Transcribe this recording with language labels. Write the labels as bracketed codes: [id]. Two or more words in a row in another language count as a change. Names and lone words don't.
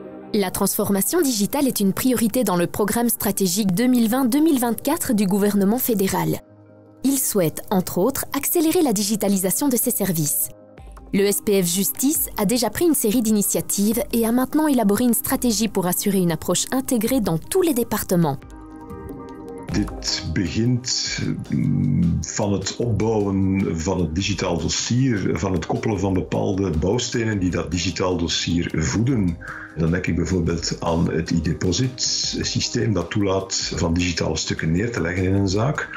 [fr] La transformation digitale est une priorité dans le programme stratégique 2020-2024 du gouvernement fédéral. Il souhaite, entre autres, accélérer la digitalisation de ses services. Le SPF Justice a déjà pris une série d'initiatives et a maintenant élaboré une stratégie pour assurer une approche intégrée dans tous les départements. [nl] Dit begint van het opbouwen van het digitaal dossier, van het koppelen van bepaalde bouwstenen die dat digitaal dossier voeden. Dan denk ik bijvoorbeeld aan het e-deposit systeem dat toelaat van digitale stukken neer te leggen in een zaak.